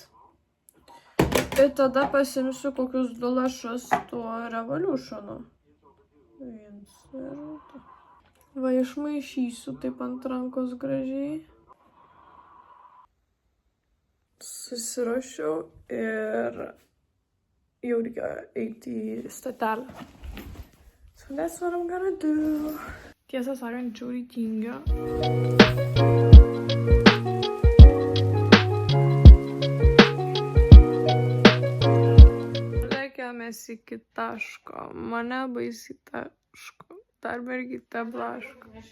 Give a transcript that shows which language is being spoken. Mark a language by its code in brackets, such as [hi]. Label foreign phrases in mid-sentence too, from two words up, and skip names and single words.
[lt] Ir tada pasimsiu kokius 2 lašus tuo Revolution'o. Va, išmaišysiu taip ant rankos gražiai. Susiruošiau ir jau reikia eiti į stotelę. [en] So that's what I'm gonna do. [lt] Tiesą sakant, žiauriai tingiu. Lėkėmės iki taško. Mane baisiai taško. Dar mergytė blaško.